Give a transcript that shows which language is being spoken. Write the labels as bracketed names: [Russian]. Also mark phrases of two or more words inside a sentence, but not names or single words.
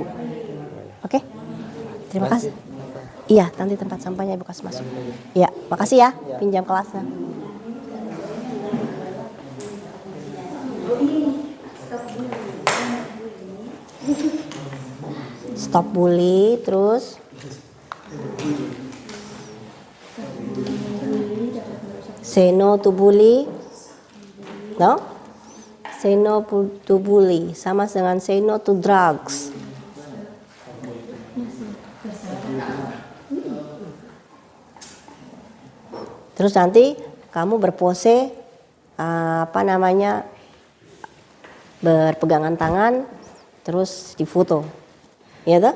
[Indonesian] Oke? Terima kasih. Iya, nanti tempat sampahnya ibu kasih masuk. Iya, makasih ya. Pinjam kelasnya. [English] Stop bully, terus say no to bully. No? Say no to bully sama dengan say no to drugs. [Indonesian] Terus nanti kamu berpose berpegangan tangan, terus difoto, ya toh?